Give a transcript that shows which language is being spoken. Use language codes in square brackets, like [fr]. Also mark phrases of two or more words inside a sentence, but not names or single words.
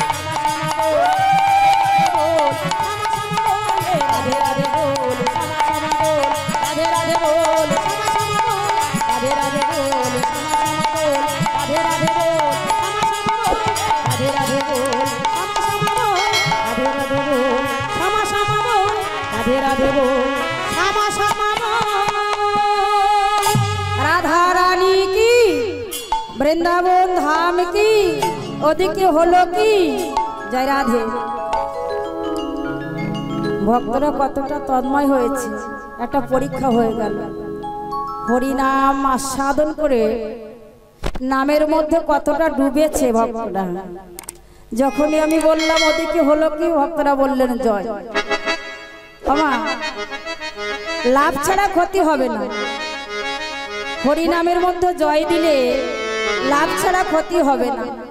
[hi] राधे राधे बोल श्यामा श्यामा बोल राधे राधे बोल श्यामा श्यामा बोल राधे राधे बोल श्यामा श्यामा बोल राधे राधे बोल श्यामा श्यामा बोल राधे राधे बोल श्यामा श्यामा बोल राधे राधे बोल श्यामा श्यामा बोल राधे राधे बोल श्यामा श्यामा बोल राधा रानी की वृंदावन धाम की [bn] ওদিকে হলো কি জয় রাধে ভক্তরা কতটা তন্ময় হয়েছে একটা পরীক্ষা হয়ে গেল হরিনাম আস্বাদন করে নামের মধ্যে কতটা ডুবেছে ভক্তরা যখনই আমি বললাম ওদিকে হলো কি ভক্তরা বললেন জয় আমা লাভ ছাড়া ক্ষতি হবে না হরিনামের মধ্যে জয় দিলে লাভ ছাড়া ক্ষতি হবে না